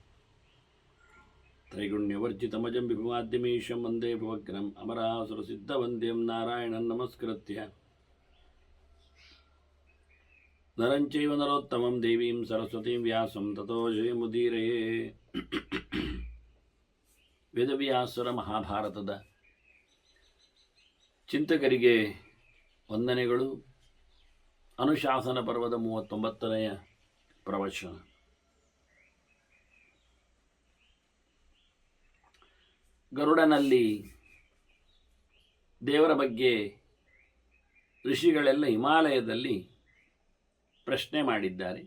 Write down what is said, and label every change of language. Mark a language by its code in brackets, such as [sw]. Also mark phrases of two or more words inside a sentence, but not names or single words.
[sa] त्रैगुण्यवर्जितमजं विभुमाद्यमीशं वन्दे भुवग्नम् अमरासुरसिद्धवन्द्यं नारायणं नमस्कृत्य नरं चैव नरोत्तमं देवीं सरस्वतीं व्यासं ततो जयमुदीरये [kn] ವೇದವ್ಯಾಸರ ಮಹಾಭಾರತದ ಚಿಂತಕರಿಗೆ ವಂದನೆಗಳು. ಅನುಶಾಸನ ಪರ್ವದ 39ನೆಯ ಪ್ರವಚನ. ಗರುಡನಲ್ಲಿ ದೇವರ ಬಗ್ಗೆ ಋಷಿಗಳೆಲ್ಲ ಹಿಮಾಲಯದಲ್ಲಿ ಪ್ರಶ್ನೆ ಮಾಡಿದ್ದಾರೆ.